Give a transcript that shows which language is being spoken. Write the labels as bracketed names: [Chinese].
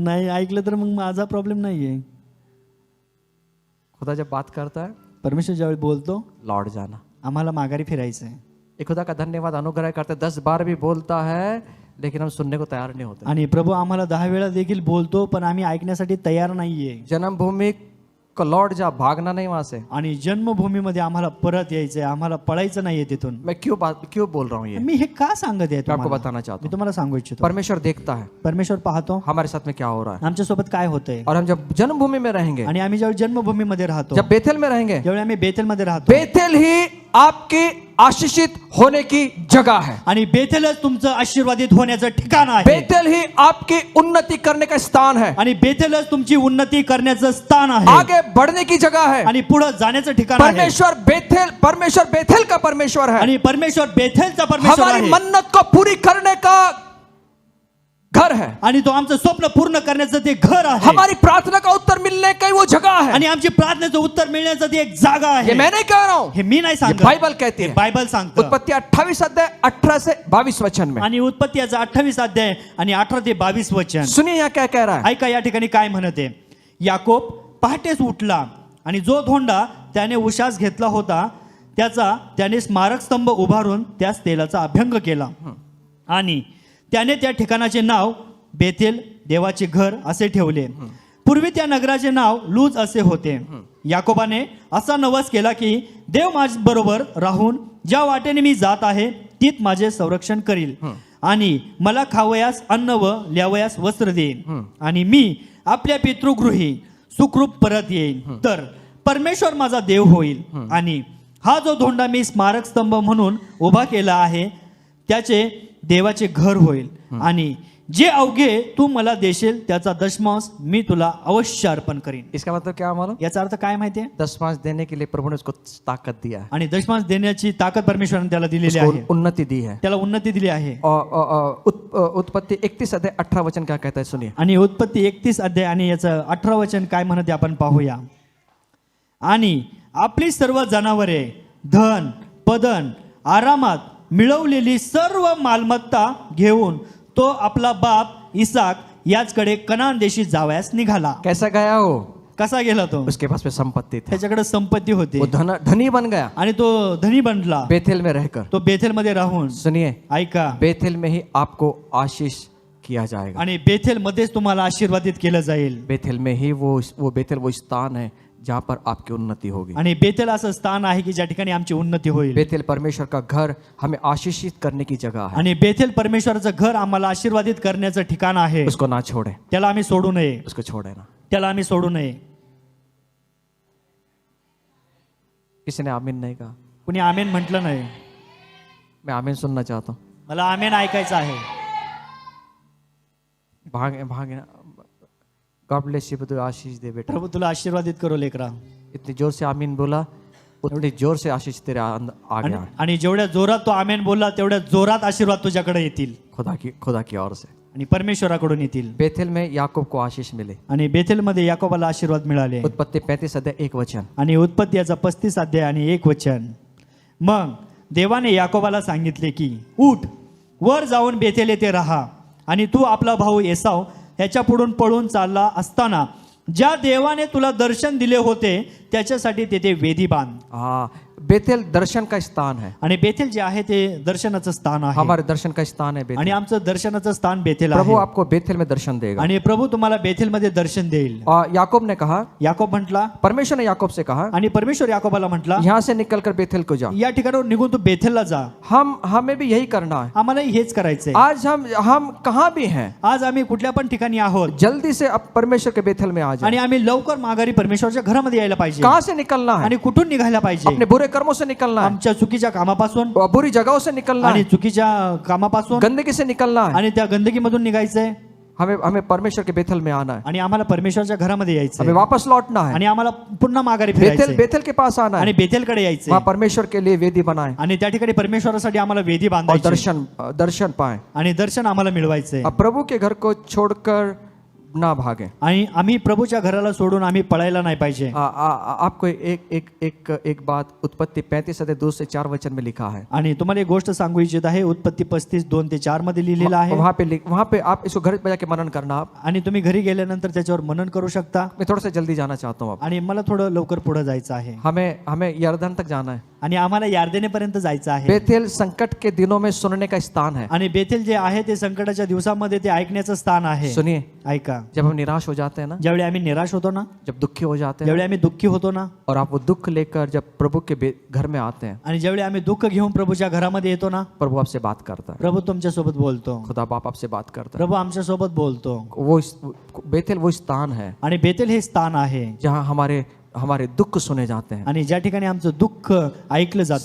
[Marathi] नाही ऐकलं तर मग माझा प्रॉब्लेम नाहीये. [Hindi] खुदा जब बात करता है, [Marathi] परमेश्वर ज्यावेळी बोलतो [Hindi] लौट जाना. [Marathi] आम्हाला माघारी फिरायचं आहे. [Hindi] ये खुदा का धन्यवाद, अनुग्रह करते 10 बार भी बोलता है, लेकिन हम सुनने को तैयार नहीं होते. [Marathi] आणि प्रभू आम्हाला 10 वेळा देखील बोलतो, पण आम्ही ऐकण्यासाठी तयार नाहीये. [Hindi] जन्मभूमि को लौट जा, भागना नहीं वहां से. [Marathi] आणि जन्मभूमीमध्ये आम्हाला परत यायचंय, आम्हाला पळायचं नाहीये तिथून. [Hindi] मैं क्यों बोल रहा हूँ ये, [Marathi] मी हे का सांगत आहे [Hindi] मैं आपको [Marathi] तुम्हाला? [Hindi] बताना चाहता [Marathi] मी [Hindi] हूँ. [Marathi] तुम्हाला सांगू इच्छितो. [Hindi] परमेश्वर देखता है [Marathi] परमेश्वर पाहतो [Hindi] हमारे साथ में क्या हो रहा है. [Marathi] आमच्या सोबत काय होतंय. [Hindi] और हम जब जन्मभूमि में रहेंगे, [Marathi] आणि आम्ही ज्यावेळी जन्मभूमीमध्ये राहतो, [Hindi] जब बेथेल में रहेंगे, [Marathi] ज्यावेळी आम्ही बेथेलमध्ये राहतो, [Hindi] बेथेल ही आपके आशीषित होने की जगह है. [Marathi] आणि बेथेलच तुमचं आशीर्वादित होण्याचं ठिकाण आहे. [Hindi] बेथेल ही आपकी उन्नति करने का स्थान है. [Marathi] आणि बेथेलच तुमची उन्नती करण्याचं स्थान आहे. [Hindi] आगे बढ़ने की जगह है. [Marathi] आणि पुढे जाण्याचं ठिकाण आहे. [Hindi] परमेश्वर बेथेल का परमेश्वर है. [Marathi] आणि परमेश्वर बेथेलचा परमेश्वर [Hindi] हमारी [Marathi] आहे. [Hindi] मन्नत को पूरी करने का घर है. [Marathi] आणि तो आमचं स्वप्न पूर्ण करण्याचं ते घर आहे. [Hindi] हमारी प्रार्थना का उत्तर मिलने की वो जगह है. [Marathi] आणि आमची प्रार्थनेचं उत्तर मिळण्याचं ती एक जागा [Hindi] ये [Marathi] आहे. [Hindi] मैं नहीं कह रहा हूं, [Marathi] हे मी नाही [Hindi] ये [Marathi] सांगत, [Hindi] बाइबल कहती है. [Marathi] बायबल सांगतं. [Hindi] उत्पत्ति 28 अध्याय 18 से 22 वचन में. [Marathi] आणि उत्पत्ती याचा 28 अध्याय आणि 18 ते 22 वचन. [Hindi] सुनिए यहाँ क्या कह रहा है. [Marathi] ऐका या ठिकाणी काय म्हणते. याकोब पहाटेच उठला आणि जो धोंडा त्याने उशास घेतला होता त्याने स्मारक स्तंभ उभारून त्यास तेलाचा अभ्यंग केला. आणि त्याने त्या ठिकाणाचे नाव बेथेल, देवाचे घर असे ठेवले. पूर्वी त्या नगराचे नाव लूज असे होते. याकोबाने असा नवस केला की देव माझ्या बरोबर राहून ज्या वाटेने मी जात आहे तीत माझे संरक्षण करील, आणि मला खावयास अन्न व ल्यावयास वस्त्र देईन, आणि मी आपल्या पितृगृही सुखरूप परत येईन. तर परमेश्वर माझा देव होईल, आणि हा जो धोंडा मी स्मारक स्तंभ म्हणून उभा केला आहे त्याचे देवाचे घर होईल. आणि जे अवघे तू मला देशील त्याचा दशमांश मी तुला अवश्य अर्पण करीन. [Hindi] इसका मतलब क्या मालूम? [Marathi] याचा अर्थ काय माहितीये? [Hindi] दशमांश देने के लिए प्रभु ने उसको ताकत दिया है, [Marathi] आणि दशमांश देण्याची ताकद परमेश्वराने त्याला दिलेली [Hindi] उसको [Marathi] आहे, [Hindi] उन्नति दी है. [Marathi] त्याला उन्नती दिली आहे. [Hindi] और उत्पत्ति 31 अध्याय 18 वचन क्या कहता है, सुनिए. [Marathi] आणि उत्पत्ती 31 अध्याय आणि याचं 18 वचन काय म्हणते आपण पाहूया. आणि आपली सर्व जनावरे, धन, पदन, आरामात मिळवलेली सर्व मालमत्ता घेऊन तो आपला बाप इसाक याचकडे कनान देशी जावयास निघाला. [Hindi] कैसा गया हो? [Marathi] कसा गेला तो? [Hindi] उसके पास में संपत्ति थी, [Marathi] त्याच्याकडे संपत्ती होती [Hindi] वो धनी बन गया [Marathi] आणि तो धनी बनला. [Hindi] बेथेल में रहकर. [Marathi] तो बेथेल मध्ये राहून, [Hindi] सुनिए, [Marathi] ऐका, [Hindi] बेथेल में ही आपको आशीष किया जाएगा. [Marathi] आणि बेथेल मध्येच तुम्हाला आशीर्वादित केलं जाईल. [Hindi] बेथेल में ही वो बेथेल वो स्थान है जहाँ पर आपकी उन्नति होगी. [Marathi] आणि बेथेल असं स्थान आहे की ज्या ठिकाणी आमची उन्नती होईल. [Hindi] बेथेल परमेश्वर का घर हमें आशीषित करने की जगह है. [Marathi] आणि बेथेल परमेश्वराचं घर आम्हाला आशीर्वादित करण्याचं ठिकाण आहे. [Hindi] उसको ना छोड़े, [Marathi] त्याला आम्ही सोडू नये, [Hindi] उसको छोड़े ना. [Marathi] त्याला आम्ही सोडू नये. [Hindi] किसी ने आमीन नहीं कहा? [Marathi] कुणी आमेन म्हटलं नाही. [Hindi] मैं आमीन सुनना चाहता हूँ. [Marathi] मला आमेन ऐकायचं आहे. [Hindi] भाग भाग [English] God bless you, [Hindi] तुझे आशीष दे बेटा. [Marathi] प्रभू तुला आशीर्वादित करो लेकरा. [Hindi] इतनी जोर से आमीन बोला, उतनी जोर से आशीष तेरे आ गया [Marathi] आणि जेवढ्या जोरात तो आमेन बोलला तेवढ्या जोरात आशीर्वाद तुझ्याकडे येतील [Hindi] खुदा की ओर से. [Marathi] आणि परमेश्वराकडून येतील. [Hindi] बेथेल में याकूब को आशीष मिले. [Marathi] आणि बेथेलमध्ये याकोबाला आशीर्वाद मिळाले. [Hindi] उत्पत्ति 35 अध्याय 1 वचन. [Marathi] आणि उत्पत्ती याचा 35 अध्याय आणि 1 वचन. मग देवाने याकोबाला सांगितले की उठ, वर जाऊन बेथेल येथे राहा, आणि तू आपला भाऊ एसाव ह्याच्या पुढून पळून चालला असताना ज्या देवाने तुला दर्शन दिले होते त्याच्यासाठी तेथे वेदी बांध. [Hindi] हाँ, बेथेल दर्शन का स्थान है. [Marathi] आणि बेथेल जे आहे ते दर्शनाचं स्थान आहे. [Hindi] हमारे दर्शन का स्थान है [Marathi] आणि [Hindi] बेथेल. [Marathi] आमचं दर्शनाचं स्थान बेथेल [Hindi] प्रभु [Marathi] आहे. [Hindi] आपको बेथेल में दर्शन देगा. [Marathi] आणि प्रभू तुम्हाला बेथेल मध्ये दर्शन देईल. [Hindi] और याकूब ने कहा, [Marathi] याकोब म्हटला, [Hindi] परमेश्वर ने याकूब से कहा, [Marathi] आणि परमेश्वर याकोबाला म्हटला, [Hindi] यहाँ से निकलकर बेथेल को जा. [Marathi] या ठिकाणावर निघून तू बेथेलला जा. [Hindi] हमें भी यही करना है. [Marathi] आम्हालाही हेच करायचंय. [Hindi] आज हम कहाँ भी हैं, [Marathi] आज आम्ही कुठल्या पण ठिकाणी आहोत [Hindi] जल्दी से अब परमेश्वर के बेथेल में आ जाए. [Marathi] आणि आम्ही लवकर माघारी परमेश्वरच्या घरामध्ये यायला पाहिजे. [Hindi] कहाँ से निकलना है? [Marathi] आणि कुठून निघायला पाहिजे? [Hindi] अपने बुरे कर्मों से निकलना है, [Marathi] आमच्या चुकीच्या कामापासून, [Hindi] बुरी जगहों से निकलना [Marathi] आणि [Hindi] है, [Marathi] चुकीच्या कामापासून, [Hindi] गंदगी से निकलना है. [Marathi] आणि त्या गंदगीमधून निघायचंय. [Hindi] हमें परमेश्वर के बेथेल में आना है. [Marathi] आणि आम्हाला परमेश्वरच्या घरामध्ये [Hindi] हमें [Marathi] यायचंय. [Hindi] वापस लौटना है. [Marathi] आणि आम्हाला पुन्हा माघारी [Hindi] बेथेल [Marathi] फिरायचंय. [Hindi] बेथेल के पास आना [Marathi] आणि [Hindi] है. [Marathi] बेथेलकडे यायचंय. [Hindi] वहाँ परमेश्वर के लिए वेदी बनाए [Marathi] आणि त्या ठिकाणी परमेश्वरासाठी आम्हाला वेदी [Hindi] और [Marathi] बांधायची [Hindi] दर्शन पाए. [Marathi] आणि दर्शन आम्हाला मिळवायचंय. [Hindi] अब प्रभु के घर को छोड़कर ना भागे. [Marathi] आणि आम्ही प्रभूच्या घराला सोडून आम्ही पळायला नाही पाहिजे. [Hindi] आपको एक बात उत्पत्ति 35 अध्याय 2 से 4 वचन में लिखा है. [Marathi] आणि तुम्हाला एक गोष्ट सांगू इच्छित आहे. उत्पत्ती 35:2-4 मध्ये लिहिलेलं आहे. [Hindi] वहाँ पे आप इसको घर पे जाके मनन करना. आप [Marathi] आणि तुम्ही घरी गेल्यानंतर त्याच्यावर मनन करू शकता. [Hindi] मैं थोड़ा सा जल्दी जाना चाहता हूँ. [Marathi] आणि मला थोडं लवकर पुढे जायचं आहे. [Hindi] हमें यरदन तक जाना है. [Marathi] आणि आम्हाला यार्देनेपर्यंत जायचं आहे. [Hindi] बेथेल संकट के दिनों में सुनने का स्थान है. [Marathi] आणि बेथेल जे आहे ते संकटाच्या दिवसामध्ये ते ऐकण्याचं स्थान आहे. [Hindi] सुनिए, [Marathi] ऐका, [Hindi] जब हम निराश हो जाते हैं ना, [Marathi] ज्यावेळी आम्ही निराश होतो ना, [Hindi] जब दुखी हो जाते हैं, [Marathi] ज्यावेळी आम्ही दुःखी होतो ना, [Hindi] और आप वो दुख लेकर जब प्रभु के घर में आते हैं, [Marathi] आणि ज्यावेळी आम्ही दुःख घेऊन प्रभूच्या घरामध्ये येतो ना, [Hindi] प्रभु आपसे बात करता है. [Marathi] प्रभू तुमच्या सोबत बोलतो. [Hindi] खुदा बाप आपसे बात करता है. [Marathi] प्रभू आमच्या सोबत बोलतो. [Hindi] बेथेल वो स्थान है [Marathi] आणि बेथेल हे स्थान आहे [Hindi] जहाँ हमारे दुख सुने जाते हैं. [Marathi] आणि ज्या ठिकाणी आमचं दुःख ऐकलं जातं.